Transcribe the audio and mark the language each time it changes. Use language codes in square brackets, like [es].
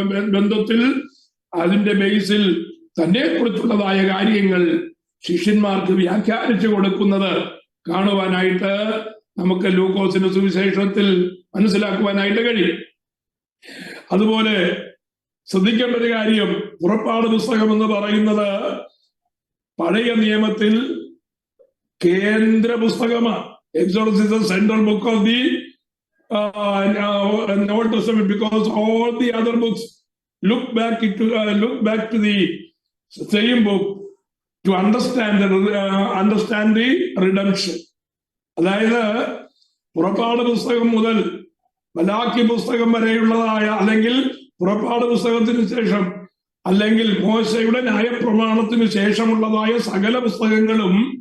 [ml] ബന്ധത്തിൽ അതിന്റെ ബേസിൽ തന്നെ കുറിച്ചുള്ളതായ കാര്യങ്ങൾ ശിഷ്യന്മാർക്ക് വ്യാഖ്യാനിച്ചു കൊടുക്കുന്നത് കാണുവാനായിട്ട് നമുക്ക് ലൂക്കോസിന്റെ സുവിശേഷത്തിൽ മനസ്സിലാക്കുവാനായിട്ട് കഴിയും. അതുപോലെ ശ്രദ്ധിക്കേണ്ട ഒരു കാര്യം, പുറപ്പാട് പുസ്തകം എന്ന് പറയുന്നത് പഴയ നിയമത്തിൽ കേന്ദ്ര പുസ്തകമാണ്. [en] Exodus is the central book of the Old Testament, because all the other books look back to the same book. To understand the redemption. [ml] അതായത് പുറപ്പാട് പുസ്തകം മുതൽ മലാക്കി പുസ്തകം വരെയുള്ളതായ, അല്ലെങ്കിൽ പുറപ്പാട് പുസ്തകത്തിന് ശേഷം, അല്ലെങ്കിൽ മോശയുടെ ന്യായപ്രമാണത്തിന് ശേഷമുള്ളതായ സകല പുസ്തകങ്ങളും